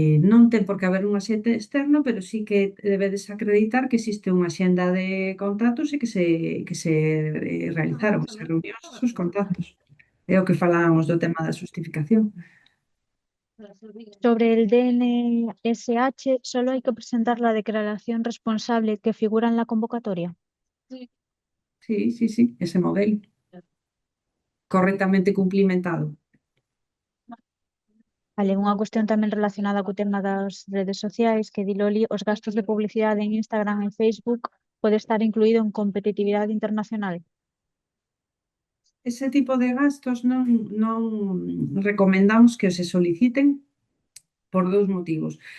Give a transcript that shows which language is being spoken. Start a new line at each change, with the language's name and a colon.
Galician: Non ten por que haber un axente externo, pero sí que debedes acreditar que existe unha axenda de contactos e que se realizaron esas reunións, esos contactos. É o que falábamos do tema da xustificación.
Spanish: Sobre el DNSH, solo hay que presentar la declaración responsable que figura en la convocatoria. Sí, ese modelo. Correctamente cumplimentado.
Galician: Vale, unha cuestión tamén relacionada co tema das redes sociais, que di Loli, os gastos de publicidade en Instagram e Facebook pode estar incluído en competitividade internacional. Ese tipo de gastos non recomendamos que se soliciten por dous motivos.